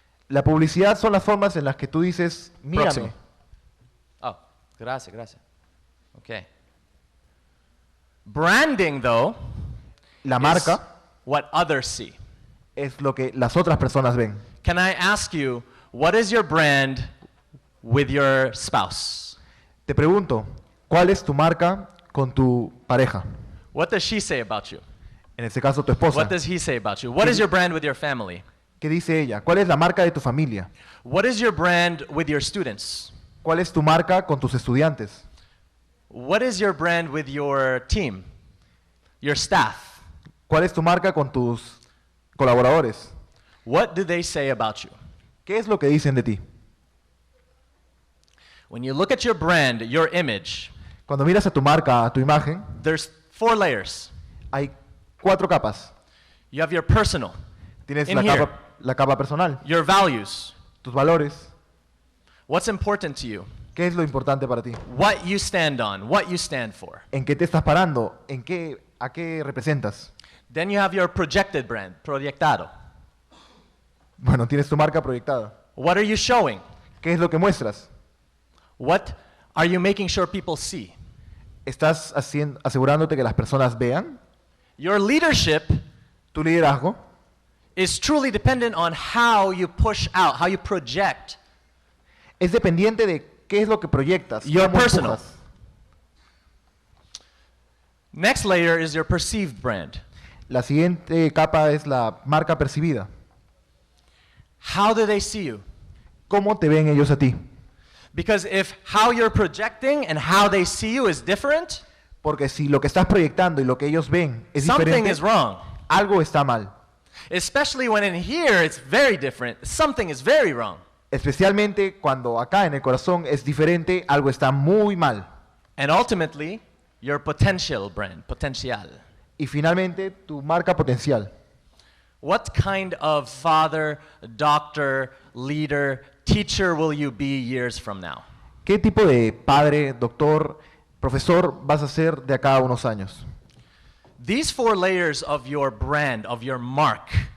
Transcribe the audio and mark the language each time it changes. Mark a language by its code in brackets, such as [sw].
[es] La publicidad son las formas en las que tú dices, mírame. Próximo. Oh, gracias. Okay. [en] Branding, though, [es] La [en] is [es] marca [en] what others see. [es] es lo que las otras personas ven. [en] Can I ask you, what is your brand with your spouse? [es] Te pregunto, ¿cuál es tu marca con tu pareja? [en] What does she say about you? [es] En este caso, tu esposa. [en] What does he say about you? What is your brand with your family? [es] ¿Qué dice ella? ¿Cuál es la marca de tu familia? [en] What is your brand with your students? [es] ¿Cuál es tu marca con tus estudiantes? [en] What is your brand with your team, your staff? [es] ¿Cuál es tu marca con tus colaboradores? [en] What do they say about you? [es] ¿Qué es lo que dicen de ti? [en] When you look at your brand, your image, [es] Cuando miras a tu marca, a tu imagen, [en] there's 4 layers. [es] hay 4 capas. [en] You have your personal, [es] Tienes [en] in here, [es] la capa personal, [en] your values, [es] tus valores. [en] what's important to you, [es] ¿Qué es lo importante para ti? [en] what you stand on, what you stand for. [es] ¿En qué te estás parando? ¿A qué representas? [en] Then you have your projected brand, proyectado. [es] Bueno, tienes tu marca proyectada. [en] What are you showing? [es] ¿Qué es lo que muestras? [en] What are you making sure people see? [es] ¿Estás asegurándote que las personas vean? [en] Your leadership [es] Tu liderazgo [en] is truly dependent on how you push out, how you project. [es] es dependiente de qué es lo que proyectas. [en] Your [es] cómo [en] personal. [es] empujas. [en] Next layer is your perceived brand. [es] La siguiente capa es la marca percibida. [en] How do they see you? [es] ¿Cómo te ven ellos a ti? [en] Because if how you're projecting and how they see you is different, [es] Porque si lo que estás proyectando y lo que ellos ven es [en] something [es] diferente, [en] is wrong. [es] algo está mal. [en] Especially when in here it's very different. Something is very wrong. [es] Especialmente cuando acá en el corazón es diferente, algo está muy mal. [en] And ultimately, your potential brand, potencial. [es] Y finalmente, tu marca potencial. [en] What kind of father, doctor, leader, teacher will you be years from now? [es] ¿Qué tipo de padre, doctor, profesor vas a ser de acá a unos años? [en] These 4 layers of your brand, of your mark,